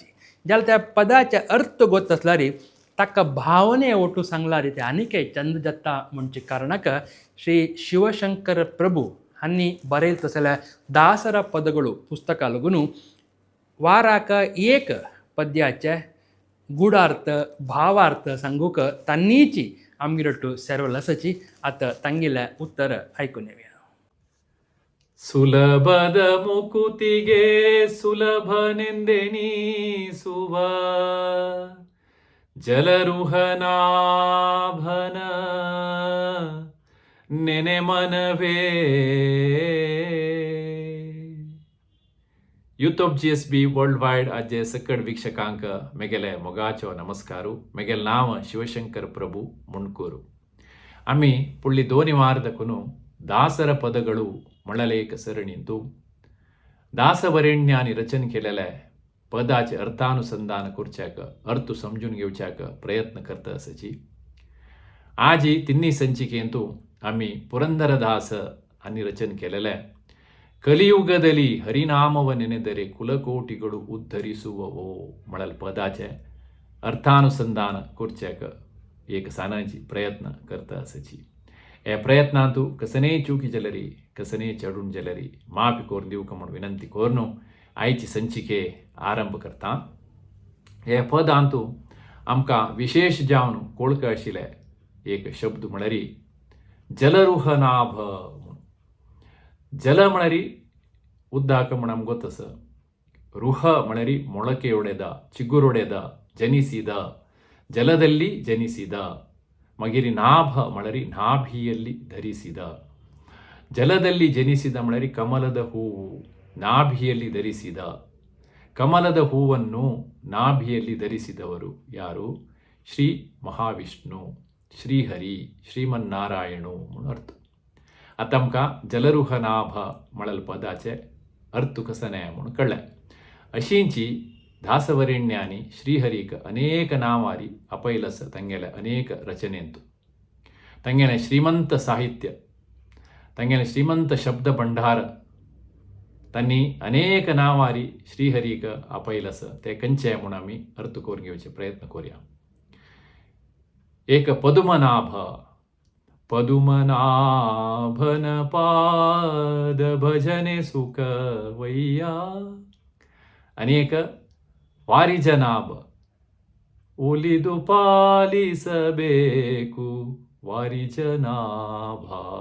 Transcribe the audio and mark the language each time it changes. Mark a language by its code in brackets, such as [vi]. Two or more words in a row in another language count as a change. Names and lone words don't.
[kok] जाल्यार त्या पदाचे अर्थ गोत आसला रे ताका भावने ओटू सांगला रे ते आनीकय चंद जाता म्हणचे कारणाक श्री शिवशंकर प्रभू हांणी बरयल तसल्या 10 पदಗಳು पुस्तका लागून वाराक एक पद्याचे गुडार्थ भावार्थ सांगूक तांनीची आमगिरट्टू सेरवल आसाची. आतां तांगेल्या उत्तर आयकून येवया. [kn] ಸುಲಭದ ಮುಕುತಿಗೆ ಸುಲಭನೆಂದೆನಿ ಸುವ ಜಲರುಹನಾಭನ ನೆನೆ ಮನವೇ. [kok] यूथ ऑफ GSB वर्ल्ड वायड आजे सकड वीक्षकांक मेगेले मोगाचो नमस्कारू. मेगेल नाव शिवशंकर प्रभू मुणकूरू. आम्ही पुढली 2 वार दखून 10 पदಗಳು म्हणलेले सरणींतू दासवरेण्यानी रचन केलेल्या पदाचे अर्थानुसंधान करच्याक अर्थ समजून घेवच्याक प्रयत्न करता आसाची. आज ही 3 संचिकेंतू आम्ही पुरंदरदास हांणी रचन केलेले [kn] ಕಲಿಯುಗದಲ್ಲಿ ಹರಿನಾಮವ ನೆನೆದರೆ ಕುಲಕೋಟಿಗಳು ಉದ್ಧರಿಸುವವೋ [kok] म्हणल पदाचे अर्थानुसंधान करच्याक एक सानाची प्रयत्न करता आसाची. हे प्रयत्नांतू कसने चुकी जाल्यारी कसने चढून जाल्यारी माफी कोरून दिवक म्हूण विनंती कोरून आयची संचिके आरंभ करता. हे पदांतू आमकां विशेष जावन कोळक आशिल्ले एक शब्द म्हळ्यार जलरुहनाभ. जल म्हळ्यार उद्दाक म्हण आमकां गोत आसा. रुह म्हळ्यार [kn] ಮೊಳಕೆ ಒಡೆದ, ಚಿಗುರೊಡೆದ, ಜನಿಸಿದ, ಜಲದಲ್ಲಿ ಜನಿಸಿದ. [kok] मगिरी नाभ म्हळ्यार [kn] ನಾಭಿಯಲ್ಲಿ ಧರಿಸಿದ. ಜಲದಲ್ಲಿ ಜನಿಸಿದ म्हळ्यार ಕಮಲದ ಹೂವು ನಾಭಿಯಲ್ಲಿ ಧರಿಸಿದ. ಕಮಲದ ಹೂವನ್ನು ನಾಭಿಯಲ್ಲಿ ಧರಿಸಿದವರು ಯಾರು? [kok] ಶ್ರೀ ಮಹಾವಿಷ್ಣು, ಶ್ರೀಹರಿ, ಶ್ರೀಮನ್ನಾರಾಯಣು म्हणून अर्थ. आता आमकां जलरुहनाभ म्हणल पदाचे अर्थ कसने म्हणून कळ्ळें. अशींची दासवरेण्यांनी श्रीहरीक अनेक नांवारी आपयलस तांगेल्या अनेक रचनेंतू. तांगेलें श्रीमंत साहित्य, तांगेलें श्रीमंत शब्द भंडार तांणी अनेक नांवारी श्रीहरीक आपयलस. ते खंयचे म्हूण आमी अर्थ करून घेवचे प्रयत्न करुया. एक पद्मनाभ. [kn] ಪದುಮನಾಭನ ಪಾದ ಭಜನೆ ಸುಖ ವಯ್ಯ. [kok] अनेक वारिजनाभ. [kn] ಒಲಿದು ಪಾಲಿಸಬೇಕು ವಾರಿಜನಾಭ.